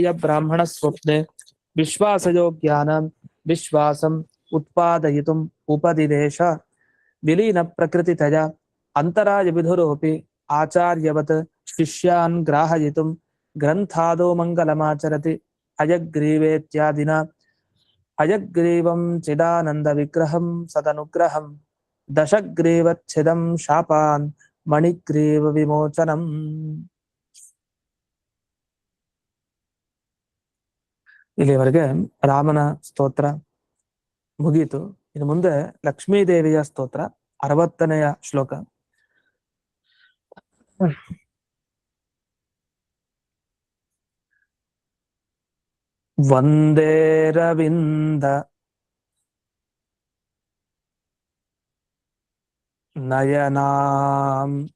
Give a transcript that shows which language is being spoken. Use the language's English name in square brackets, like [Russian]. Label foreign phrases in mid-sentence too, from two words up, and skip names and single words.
[Sanskrit] ಬ್ರಾಹ್ಮಣ ಸ್ವಪ್ನೆ ವಿಶ್ವಾಸಯೋಗ್ಯಾನಾಂ ವಿಶ್ವಾಸಂ ಉತ್ಪಾದಯಿತುಂ ಉಪದಿದೇಶ ವಿಲೀನ ಪ್ರಕೃತಿತಯ ಅಂತರಾಯ ವಿಧುರೋಪಿ ಆಚಾರ್ಯವತ್ ಶಿಷ್ಯಾನ್ ಗ್ರಾಹಯಿತುಂ ಗ್ರಂಥಾದೋ ಮಂಗಲಮಾಚರತಿ ಹಯಗ್ರೀವೇತ್ಯಾದಿನ ಹಯಗ್ರೀವಂ ಚಿದಾನಂದ ವಿಗ್ರಹಂ ಸದನುಗ್ರಹಂ ದಶಗ್ರೀವಚ್ಛಿದಂ ಶಾಪಾನ್ ಮಣಿಗ್ರೀವ ವಿಮೋಚನಂ. [Kannada] ಇಲ್ಲಿವರೆಗೆ ರಾಮನ ಸ್ತೋತ್ರ ಮುಗೀತು. ಇನ್ನು ಮುಂದೆ ಲಕ್ಷ್ಮೀದೇವಿಯ ಸ್ತೋತ್ರ 60ನೇ ಶ್ಲೋಕ. [Sanskrit] ವಂದೇ ರವಿಂದ ನಯನಾಂ.